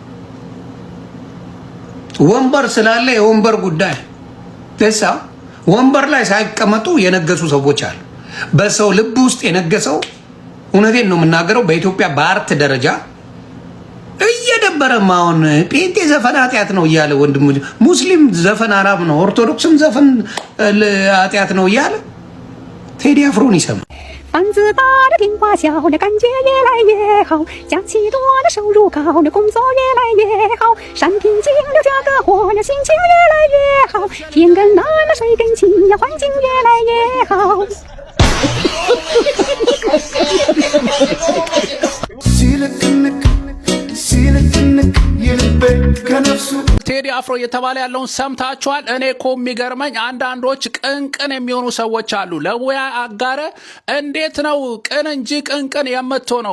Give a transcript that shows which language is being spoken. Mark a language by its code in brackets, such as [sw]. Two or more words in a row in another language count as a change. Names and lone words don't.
[am] ወንበር ስላለ የወንበር ጉዳይ ደሳ ወንበር ላይ ሳይቀመጡ የነገሱ ሰዎች አሉ። በሰው ልብ ውስጥ የነገሰው እውነቴን ነው የምናገረው። በኢትዮጵያ በአርት ደረጃ እየደበረ ማውን ጴንጤ ዘፈን ኃጢአት ነው እያለ ወንድም ሙስሊም ዘፈን አራም ነው፣ ኦርቶዶክስም ዘፈን ኃጢአት ነው እያለ ቴዲ አፍሮን ይሰማል። [zh] 房子大的挺花小的感觉越来越好，假期多的收入高的工作越来越好，山平静的价格活的心情越来越好，天更蓝了水更清呀，环境越来越好。 [am] ቴዲ አፍሮ እየተባለ ያለውን ሰምታችኋል። እኔ እኮ የሚገርመኝ አንዳንዶች ቅንቅን የሚሆኑ ሰዎች አሉ። ለሙያ አጋረ እንዴት ነው ቅን እንጂ ቅንቅን የምትሆነው?